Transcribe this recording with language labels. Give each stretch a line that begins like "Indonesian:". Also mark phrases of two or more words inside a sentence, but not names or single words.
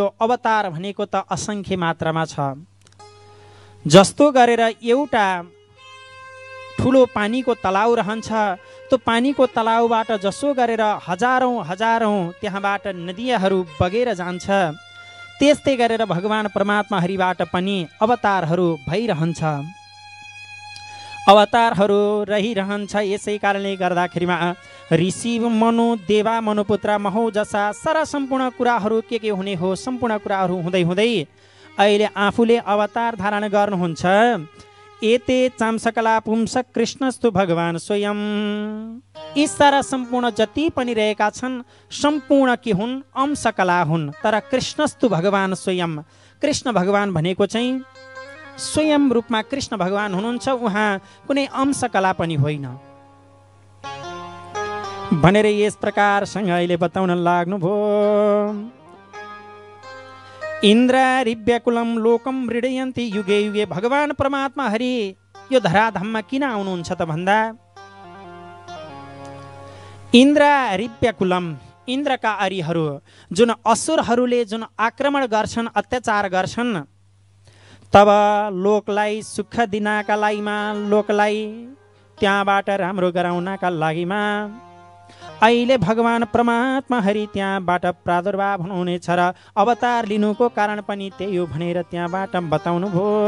Nepali: अवतार भनेको त असङ्ख्य मात्रामा छ। जस्तो गरेर एउटा ठुलो पानीको तलाउ रहन्छ, त्यो पानीको तलाउबाट जसो गरेर हजारौं त्यहाँबाट नदीहरू बगेर जान्छ, त्यस्तै गरेर भगवान परमात्मा हरिबाट पनि अवतारहरू भइरहन्छ, अवतारहरू रहिरहन्छ। यसै कारणले गर्दाखेरिमा
Sanskrit: ऋषि मनु, देवा मनुपुत्र महौ जसा
Nepali: सारा सम्पूर्ण कुराहरू के हुने हो, सम्पूर्ण कुराहरू हुँदै हुँदै अहिले आफूले अवतार धारण गर्नुहुन्छ।
Sanskrit: एते चामसकला पुंसक कृष्णस्तु भगवान स्वयं।
Nepali: यी सारा सम्पूर्ण जति पनि रहेका छन् सम्पूर्ण के हुन्, अंशकला हुन्। तर
Sanskrit: कृष्णस्तु भगवान स्वयं,
Nepali: कृष्ण भगवान भनेको चाहिँ स्वयं रूपमा कृष्ण भगवान हुनुहुन्छ, उहाँ कुनै अंशकला पनि होइन भनेर यस प्रकारसँग अहिले बताउन लाग्नुभयो।
Sanskrit: इन्द्रारिव्यकुलम लोकम मृडयन्ति युगे युगे।
Nepali: भगवान परमात्मा हरि यो धराधाममा किन आउनुहुन्छ त भन्दा, इन्द्रारिव्यकुलम, इन्द्रका अरिहरू जुन असुरहरूले जुन आक्रमण गर्छन्, अत्याचार गर्छन्, तब लोकलाई सुख दिनका लागिमा, लोकलाई त्यहाँबाट राम्रो गराउनका लागिमा अहिले भगवान परमात्मा हरि त्यहाँबाट प्रादुर्भाव हुनुहुनेछ र अवतार लिनुको कारण पनि त्यही हो भनेर त्यहाँबाट बताउनुभयो।